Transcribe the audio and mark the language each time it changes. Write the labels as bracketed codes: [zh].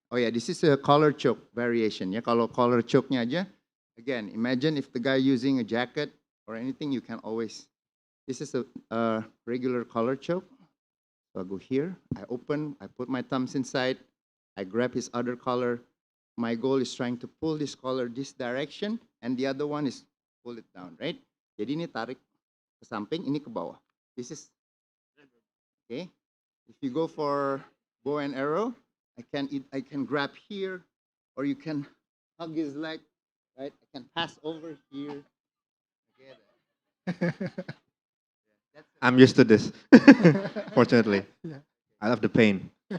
[en] Oh yeah, this is a collar choke variation. Ya, [id] kalau collar choke-nya aja, [en] again, imagine if the guy using a jacket or anything, you can always. This is a regular collar choke. So I go here, I open, I put my thumbs inside, I grab his other collar. My goal is trying to pull this collar this direction, and the other one is pull it down, right? [id] Jadi ini tarik ke samping, ini ke bawah. [en] This is okay. If you go for bow and arrow, I can grab here, or you can hug his leg, right? I can pass over here. I'm used to this, fortunately. I love the pain.